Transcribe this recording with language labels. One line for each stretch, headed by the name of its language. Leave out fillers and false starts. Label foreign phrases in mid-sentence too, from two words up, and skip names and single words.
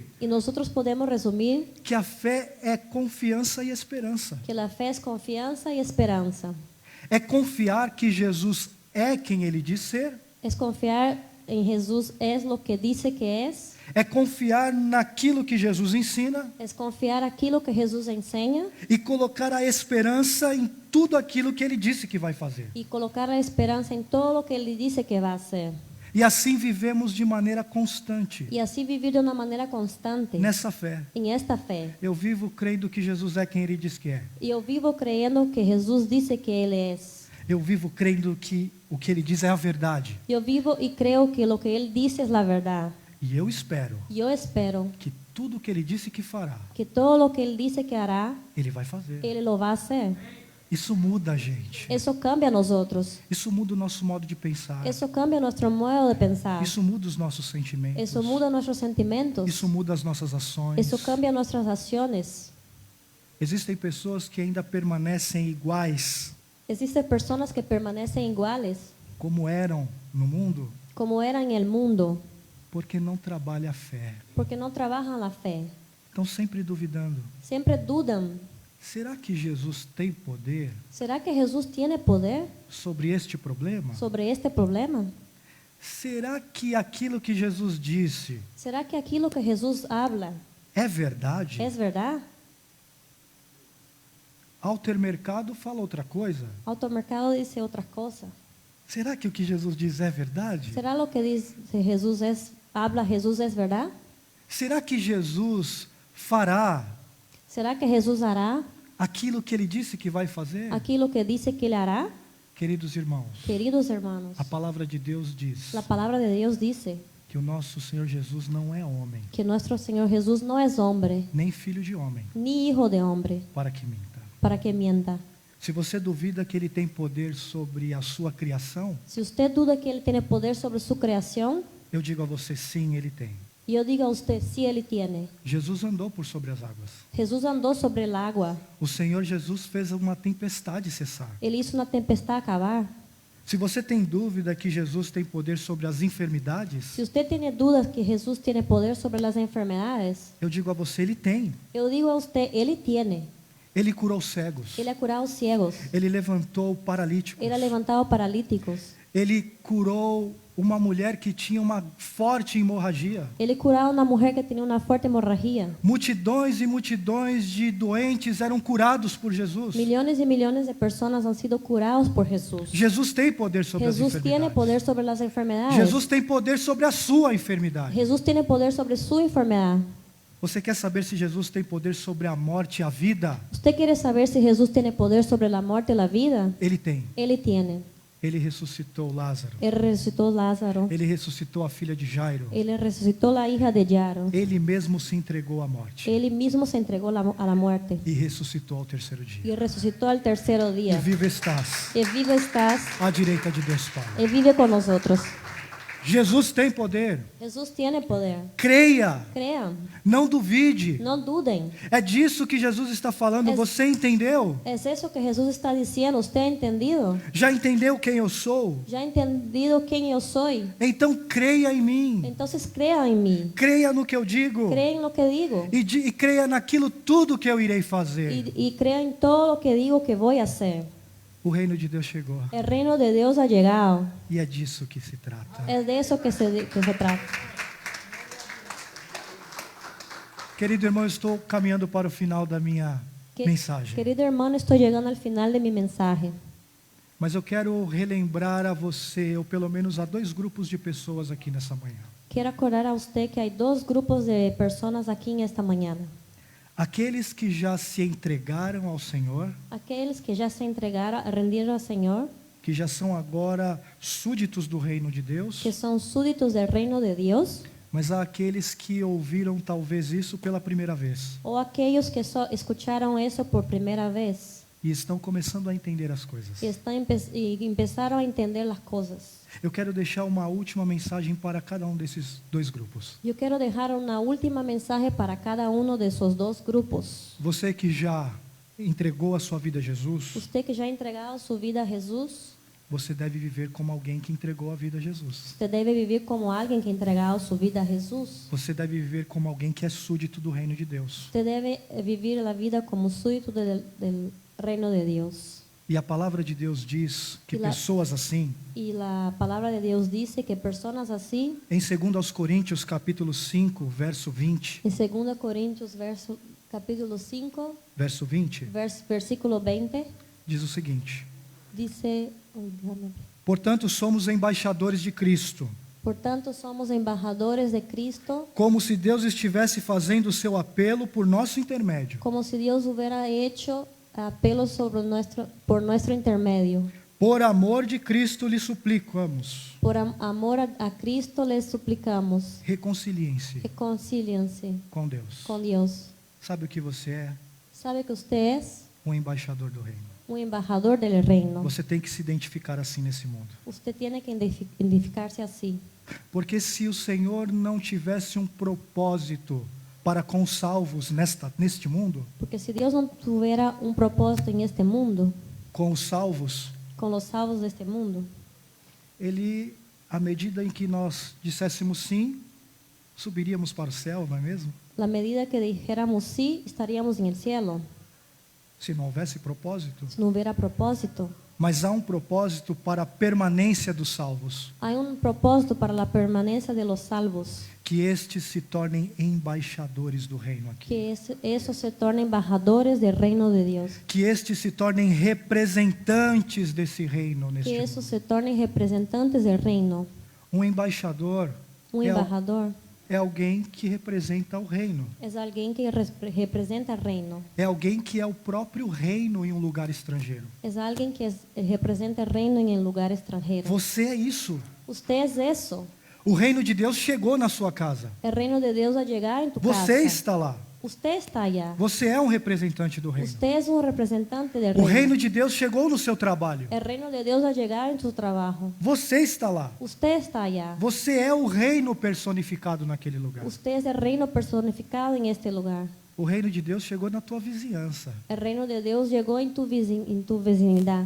Spanish: Y nosotros podemos resumir
Portuguese: que a fé é confiança e esperança.
Spanish: que la fe es confianza y esperanza.
Portuguese: É confiar que Jesus é quem ele diz ser.
Spanish: Es confiar en Jesús es lo que dice que es.
Portuguese: É confiar naquilo que Jesus ensina
Spanish: Es confiar
Portuguese: aquilo que
Spanish: Jesús enseña
Portuguese: e colocar a esperança em tudo aquilo que ele disse que vai fazer.
Spanish: y colocar la esperanza en todo lo que Él dice que va a hacer.
Portuguese: E assim vivemos de maneira constante
Spanish: Y así vivir de una manera constante
Portuguese: nessa fé.
Spanish: en esta fe.
Portuguese: Eu vivo crendo que Jesus é quem ele diz que é.
Spanish: Y yo vivo creyendo que Jesús dice que Él es.
Portuguese: Eu vivo crendo que o que ele diz é a verdade.
Spanish: Yo vivo y creo que lo que Él dice es la verdad.
Portuguese: E eu espero
Spanish: Yo espero
Portuguese: que tudo o que ele disse que fará,
Spanish: que todo lo que Él dice que hará,
Portuguese: ele vai fazer.
Spanish: Él lo va a hacer.
Portuguese: Isso muda a gente.
Spanish: Eso cambia a nosotros.
Portuguese: Isso muda o nosso modo de pensar.
Spanish: Eso cambia nuestro modo de pensar.
Portuguese: Isso muda os nossos sentimentos.
Spanish: Eso muda nuestros sentimientos.
Portuguese: Isso muda as nossas ações.
Spanish: Eso cambia nuestras acciones.
Portuguese: Existem pessoas que ainda permanecem iguais
Spanish: Existen personas que permanecen iguales
Portuguese: como eram no mundo
Spanish: como eran en el mundo
Portuguese: porque não trabalha a fé.
Spanish: porque no trabajan la fe.
Portuguese: Estão sempre duvidando.
Spanish: Siempre dudan.
Portuguese: Será que Jesus tem poder
Spanish: ¿Será que Jesús tiene poder
Portuguese: sobre este problema?
Spanish: sobre este problema?
Portuguese: Será que aquilo que Jesus disse
Spanish: ¿Será que
Portuguese: aquilo que
Spanish: Jesús habla
Portuguese: é verdade?
Spanish: es verdad?
Portuguese: Altermercado fala outra coisa.
Spanish: Automercado dice otra cosa.
Portuguese: Será que o que Jesus diz é verdade?
Spanish: ¿Será lo que dice Jesús habla Jesús es verdad?
Portuguese: Será que Jesus fará
Spanish: ¿Será que Jesús hará
Portuguese: aquilo que ele disse que vai fazer? aquilo que
Spanish: dice que Él hará?
Portuguese: Queridos irmãos,
Spanish: Queridos hermanos,
Portuguese: a palavra de Deus diz
Spanish: la palabra de Dios dice
Portuguese: que o nosso Senhor Jesus não é homem,
Spanish: que nuestro Señor Jesús no es hombre,
Portuguese: nem filho de homem,
Spanish: ni hijo de hombre,
Portuguese: para que minta.
Spanish: para que mienta.
Portuguese: Se você duvida que ele tem poder sobre a sua criação,
Spanish: Si usted duda que Él tiene poder sobre su creación,
Portuguese: eu digo a você, sim, ele tem.
Spanish: yo digo a usted, sí, Él tiene.
Portuguese: Jesus andou por sobre as águas.
Spanish: Jesús andó sobre el agua.
Portuguese: O Senhor Jesus fez uma tempestade cessar.
Spanish: Él hizo una tempestad acabar.
Portuguese: Se você tem dúvida que Jesus tem poder sobre as enfermidades,
Spanish: Si usted tiene dudas que Jesús tiene poder sobre las enfermedades,
Portuguese: eu digo a você, ele tem.
Spanish: yo digo a usted, Él tiene.
Portuguese: Ele curou cegos.
Spanish: Él ha curado ciegos.
Portuguese: Ele levantou paralíticos.
Spanish: Él ha levantado paralíticos.
Portuguese: Ele curou uma mulher que tinha uma forte hemorragia.
Spanish: Él ha curado a una mujer que tenía una fuerte hemorragia.
Portuguese: Multidões e multidões de doentes eram curados por Jesus.
Spanish: Millones y millones de personas han sido curados por Jesús.
Portuguese: Jesus tem poder sobre as
Spanish: Jesús tiene
Portuguese: enfermidades.
Spanish: poder sobre las enfermedades.
Portuguese: Jesus tem poder sobre a sua enfermidade.
Spanish: Jesús tiene poder sobre su enfermedad.
Portuguese: Você quer saber se Jesus tem poder sobre a morte e a vida?
Spanish: ¿Usted quiere saber si Jesús tiene poder sobre la muerte y la vida?
Portuguese: Ele tem.
Spanish: Él tiene.
Portuguese: Ele ressuscitou Lázaro.
Spanish: Él resucitó a Lázaro.
Portuguese: Ele ressuscitou a filha de Jairo.
Spanish: Él resucitó a la hija de Jairo.
Portuguese: Ele mesmo se entregou à morte
Spanish: Él mismo se entregó a la muerte
Portuguese: e ressuscitou ao terceiro
Spanish: y
Portuguese: dia.
Spanish: resucitó al tercer
Portuguese: E
Spanish: día. vivo estás Y vivo estás,
Portuguese: à direita de Deus Pai.
Spanish: Él vive con nosotros.
Portuguese: Jesus tem poder.
Spanish: Jesús tiene poder.
Portuguese: Creia,
Spanish: Crean,
Portuguese: não duvide.
Spanish: no duden.
Portuguese: É disso que Jesus está falando. Você entendeu?
Spanish: Es eso que Jesús está diciendo. ¿Usted ha entendido?
Portuguese: Já entendeu quem eu sou?
Spanish: ¿Ya ha entendido quién yo soy?
Portuguese: Então creia em mim.
Spanish: Entonces crea en mí.
Portuguese: Creia no que eu digo.
Spanish: Cree en lo que digo.
Portuguese: E creia naquilo tudo que eu irei fazer.
Spanish: Y crea en todo lo que digo que voy a hacer.
Portuguese: O reino de Deus chegou.
Spanish: El reino de Dios ha llegado.
Portuguese: E é disso que se trata.
Spanish: Es de eso que se trata.
Portuguese: Querido irmão, eu estou caminhando para o final da minha mensagem.
Spanish: Querido hermano, estoy llegando al final de mi mensaje.
Portuguese: Mas eu quero relembrar a você, ou pelo menos a 2 grupos de pessoas aqui nessa manhã.
Spanish: Quiero acordar a usted que hay 2 grupos de personas aquí en esta mañana.
Portuguese: Aqueles que já se entregaram ao Senhor,
Spanish: Aquellos que ya se entregaron, rendieron al Señor,
Portuguese: que já são agora súditos do reino de Deus,
Spanish: que son súditos del reino de Dios,
Portuguese: mas há aqueles que ouviram talvez isso pela primeira vez.
Spanish: o aquellos que escucharon eso por primera vez.
Portuguese: e estão começando a entender as coisas.
Spanish: y empezaron a entender las cosas.
Portuguese: Eu quero deixar uma última mensagem para cada um desses dois grupos.
Spanish: Yo quiero dejar una última mensaje para cada uno de esos dos grupos.
Portuguese: Você que já entregou a sua vida a Jesus,
Spanish: Usted que ya ha entregado su vida a Jesús,
Portuguese: você deve viver como alguém que entregou a vida a Jesus.
Spanish: usted debe vivir como alguien que ha entregado su vida a Jesús.
Portuguese: Você deve viver como alguém que é súdito do reino de Deus.
Spanish: Usted debe vivir la vida como súbdito del reino de Dios.
Portuguese: E a palavra de Deus diz que E lá- pessoas assim,
Spanish: Y la palabra de Dios dice que personas así,
Portuguese: em 2 aos Coríntios, capítulo 5, verso 20,
Spanish: en 2 Corintios capítulo 5, verso 20, versículo 20,
Portuguese: diz o seguinte:
Spanish: dice, déjame ver.
Portuguese: portanto, somos embaixadores de Cristo,
Spanish: Por tanto, somos embajadores de Cristo,
Portuguese: como se Deus estivesse fazendo o seu apelo por nosso intermédio.
Spanish: como si Dios hubiera hecho apelo por nuestro intermedio.
Portuguese: Por amor de Cristo lhe suplicamos,
Spanish: Por amor a Cristo les suplicamos,
Portuguese: reconciliem-se
Spanish: reconcíliense
Portuguese: com Deus.
Spanish: con Dios.
Portuguese: Sabe o que você é?
Spanish: ¿Sabe que usted es
Portuguese: Um embaixador do reino.
Spanish: un embajador del reino?
Portuguese: Você tem que se identificar assim nesse mundo.
Spanish: Usted tiene que identificarse así.
Portuguese: Porque se o Senhor não tivesse um propósito para com os salvos neste mundo,
Spanish: Porque si Dios no tuviera un propósito en este mundo,
Portuguese: com os salvos,
Spanish: con los salvos de este mundo,
Portuguese: Ele, à medida em que nós disséssemos sim, subiríamos para o céu, não é mesmo?
Spanish: la medida que dijéramos sí, estaríamos en el cielo.
Portuguese: Se não houvesse propósito.
Spanish: Si no hubiera propósito,
Portuguese: Mas há um propósito para a permanência dos salvos,
Spanish: hay un propósito para la permanencia de los salvos,
Portuguese: que estes se tornem embaixadores do reino aqui.
Spanish: que eso se torne embajadores del reino de Dios,
Portuguese: Que estes se tornem representantes desse reino neste
Spanish: que eso
Portuguese: mundo.
Spanish: se tornen representantes del reino.
Portuguese: Um embaixador
Spanish: Un embajador
Portuguese: é alguém que representa o reino.
Spanish: es alguien que representa el reino,
Portuguese: É alguém que é o próprio reino em um lugar estrangeiro.
Spanish: es alguien que representa el reino en el lugar extranjero.
Portuguese: Você é isso.
Spanish: Usted es eso.
Portuguese: O reino de Deus chegou na sua casa.
Spanish: El reino de Dios va a llegar en tu
Portuguese: Você
Spanish: casa.
Portuguese: está lá.
Spanish: Usted está allá.
Portuguese: Você é um representante do reino.
Spanish: Usted es un representante del
Portuguese: O
Spanish: reino.
Portuguese: reino de Deus chegou no seu trabalho.
Spanish: El reino de Dios va a llegar en su trabajo.
Portuguese: Você está lá.
Spanish: Usted está allá.
Portuguese: Você é o reino personificado naquele lugar.
Spanish: Usted es el reino personificado en este lugar.
Portuguese: O reino de Deus chegou na tua vizinhança.
Spanish: El reino de Dios llegó en tu vecinidad.